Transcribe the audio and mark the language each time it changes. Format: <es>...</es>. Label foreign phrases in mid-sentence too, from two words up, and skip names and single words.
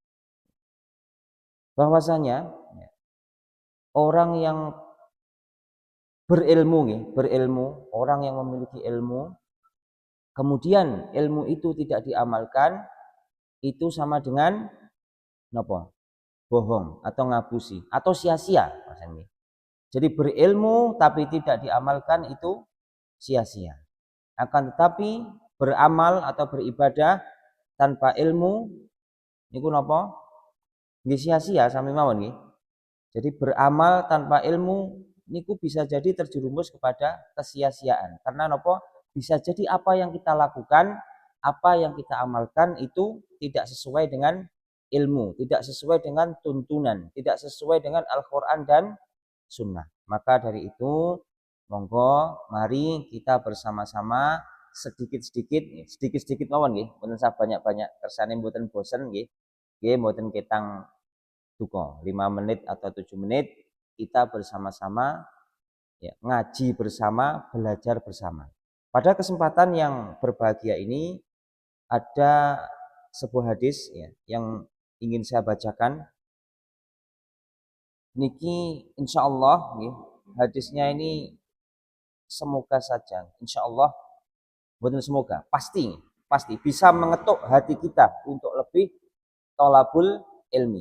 <id>Bahwasanya orang yang berilmu, orang yang memiliki ilmu, kemudian ilmu itu tidak diamalkan, itu sama dengan bohong atau ngapusi atau sia-sia. Jadi berilmu tapi tidak diamalkan itu sia-sia. Akan tetapi beramal atau beribadah tanpa ilmu</id> <jv>niku napa? Nggih sia-sia sami mawon nggih.</jv> <id>Jadi beramal tanpa ilmu niku bisa jadi terjerumus kepada kesia-siaan. Karena napa? Bisa jadi apa yang kita lakukan, apa yang kita amalkan itu tidak sesuai dengan ilmu, tidak sesuai dengan tuntunan, tidak sesuai dengan Al-Quran dan Sunnah. Maka dari itu Monggo mari kita bersama-sama sedikit-sedikit</id> <jv>mawon nggih, mboten usah</jv> <id>banyak-banyak</id> <jv>kersane mboten bosen nggih. Nggih mboten ketang duka</jv> <id>5 menit atau 7 menit kita bersama-sama ya, ngaji bersama, belajar bersama. Pada kesempatan yang berbahagia ini ada sebuah hadis ya, yang ingin saya bacakan. Niki</id> <ar>إن شاء الله</ar> <id>ya, hadisnya ini semoga saja</id> <ar>إن شاء الله,</ar> <id>bukan semoga, pasti pasti bisa mengetuk hati kita untuk lebih</id> <ar>طلب العلم.</ar>